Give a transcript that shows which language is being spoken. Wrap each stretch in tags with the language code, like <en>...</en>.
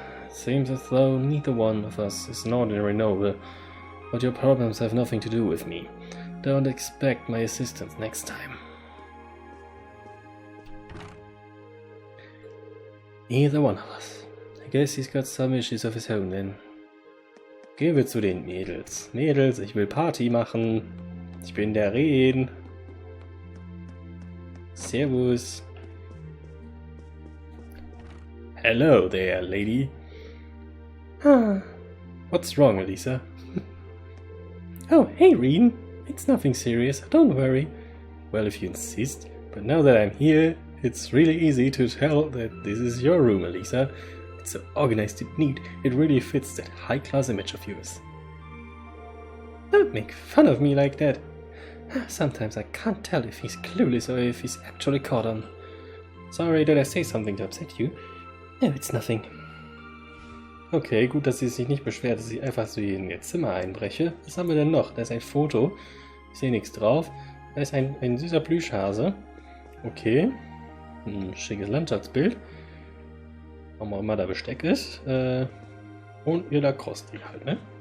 <en>Seems as though neither one of us is an ordinary noble, but your problems have nothing to do with me. Don't expect my assistance next time. Neither one of us. I guess he's got some issues of his own then.</en> <de>Gehen wir zu den Mädels. Mädels, ich will Party machen. Ich bin der Rehen. Servus.</de> <en>Hello there, lady. What's wrong, Elisa? Oh, hey, Reen. It's nothing serious, don't worry. Well, if you insist. But now that I'm here, it's really easy to tell that this is your room, Elisa. It's so organized and neat. It really fits that high-class image of yours. Don't make fun of me like that. Sometimes I can't tell if he's clueless or if he's actually caught on. Sorry, did I say something to upset you? No, it's nothing.</en> <de>Okay, gut, dass sie sich nicht beschwert, dass ich einfach so in ihr Zimmer einbreche. Was haben wir denn noch? Da ist ein Foto. Ich sehe nichts drauf. Da ist ein süßer Plüschhase. Okay. Ein schickes Landschaftsbild. Warum auch immer da Besteck ist. Und ihr Lacrosse halt, ne?</de>